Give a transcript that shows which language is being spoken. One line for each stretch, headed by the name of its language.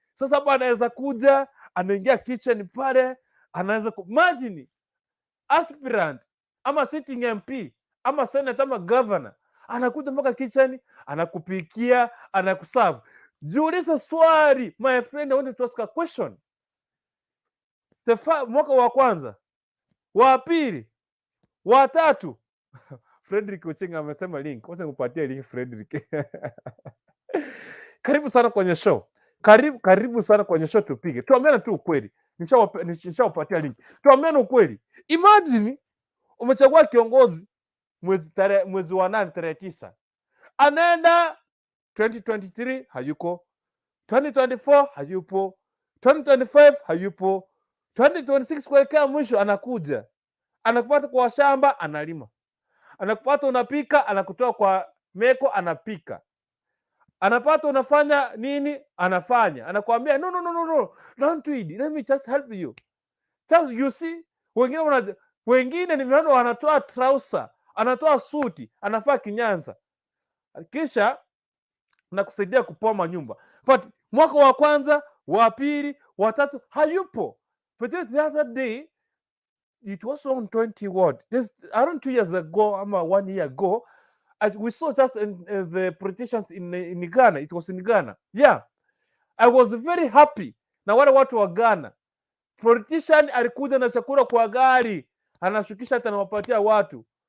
Swahili: Sasa hapa anaweza kuja, anaingia kitchen pale, anaweza imagine aspirant ama sitting MP ama senate ama governor anakuja mpaka kitchen, anakupikia, anakuserve. Jiulize swali,
English: my friend, I want to ask a question.
Swahili: Mwaka wa kwanza, wa pili, wa tatu. Frederick Ochenga amesema link. Wacha nikupatie link Frederick. Karibu sana kwenye show. Karibu sana kwenye show, tupige. Tuambiane tu ukweli. Nishawapatia link. Tuambiane ukweli. Imagine umechagua kiongozi mwezi wa 8 tarehe 9. Anaenda 2023 hayuko. 2024 hayupo. 2025 hayupo. 2026 kuelekea mwisho anakuja. Anakupata kwa shamba, analima. Anakupata unapika, anakutoa kwa meko, anapika. Anapata unafanya nini, anafanya. Anakuambia
English: no, don't do it, let me just help you. Just you see,
Swahili: wengine nimeona wanatoa trouser, anatoa suti, anafaa kinyanza, kisha nakusaidia kupoma nyumba. But mwaka wa kwanza, wa pili, wa tatu hayupo.
English: But the other day, it was on 20 what? Just around 2 years ago, 1 year ago, we saw just the politicians in Ghana. It was in Ghana. Yeah, I was very happy
Swahili: na wale watu wa Ghana. Politician alikuja na chakula kwa gari, anashukisha hata anawapatia watu.